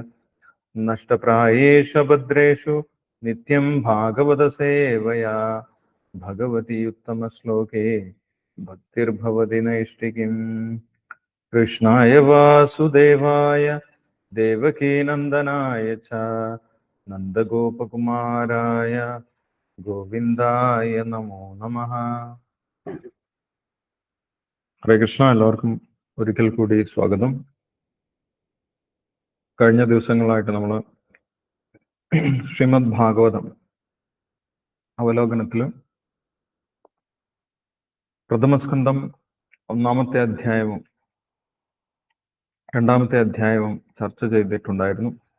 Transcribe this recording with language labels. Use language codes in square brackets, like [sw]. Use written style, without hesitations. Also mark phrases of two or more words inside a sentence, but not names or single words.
[sa] नष्टप्रायेषु भद्रेषु नित्यं भागवतसेवया भगवती उत्तमश्लोके भक्तिर्भवति नैष्टिकीम्। कृष्णाय वासुदेवाय देवकीनन्दनाय च नन्दगोपकुमाराय ഗോവിന്ദായ നമോ നമഃ. ഹരേ കൃഷ്ണ. [ml] എല്ലാവർക്കും ഒരിക്കൽ കൂടി സ്വാഗതം. കഴിഞ്ഞ ദിവസങ്ങളായിട്ട് നമ്മൾ ശ്രീമദ് ഭാഗവതം അവലോകനത്തിൽ പ്രഥമസ്കന്ധം 1-ാമത്തെ അധ്യായവും 2-ാമത്തെ അധ്യായവും ചർച്ച ചെയ്തിട്ടുണ്ടായിരുന്നു.